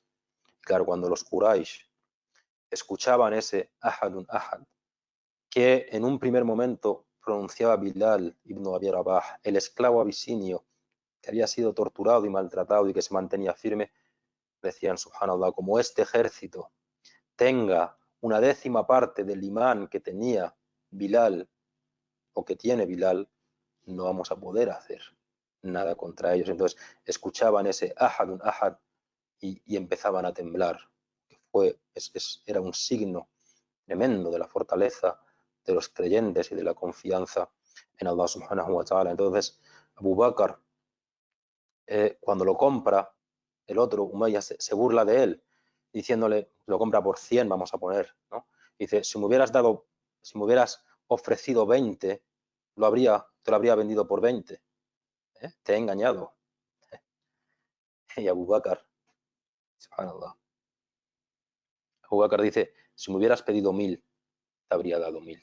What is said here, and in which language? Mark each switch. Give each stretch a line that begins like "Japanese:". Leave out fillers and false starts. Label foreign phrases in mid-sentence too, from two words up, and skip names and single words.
Spanish: Claro, cuando los Quraysh escuchaban ese
Arabic: أحد أحد,
Spanish: que en un primer momento pronunciaba Bilal ibn Abi Rabah, el esclavo abisinio que había sido torturado y maltratado y que se mantenía firme, decían, subhanallah, como este ejército tenga una décima parte del imán que tenía Bilal o que tiene Bilal, no vamos a poder hacer nada contra ellos. Entonces escuchaban ese
Arabic: أحد أحد
Spanish: y empezaban a temblar. Era un signo tremendo de la fortaleza de los creyentes y de la confianza en Allah
Arabic: سبحانه وتعالى.
Spanish: Entonces Abu Bakr, cuando lo compra, el otro, Umayyah, se burla de él, diciéndole, lo compra por 100, vamos a poner, ¿no? Dice, si me hubieras ofrecido 20, te lo habría vendido por 20. Te he engañado. Y Abu Bakr, subhanallah, Abu Bakr dice, si me hubieras pedido 1000, te habría dado 1000.